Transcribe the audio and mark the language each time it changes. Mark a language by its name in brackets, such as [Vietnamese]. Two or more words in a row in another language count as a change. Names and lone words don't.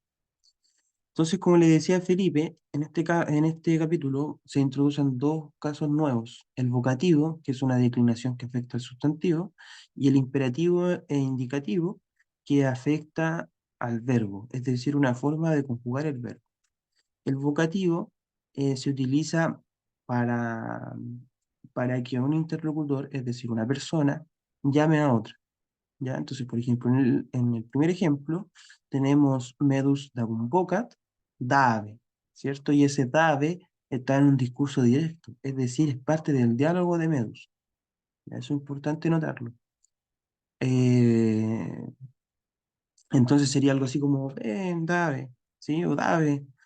[Spanish] Entonces, como le decía a Felipe, en este capítulo se introducen dos casos nuevos, el vocativo, que es una declinación que afecta al sustantivo, y el imperativo e indicativo, que afecta al verbo, es decir, una forma de conjugar el verbo. El vocativo se utiliza para, para que un interlocutor, es decir, una persona, llame a otra, ¿ya? Entonces, por ejemplo, en el primer ejemplo tenemos [Latin] medus dabum vocat, [Spanish] dave, ¿cierto? Y ese dave está en un discurso directo, es decir, es parte del diálogo de medus. ¿Ya? Eso es importante notarlo. Eh, entonces sería algo así como, ven, dave, ¿sí? O dave.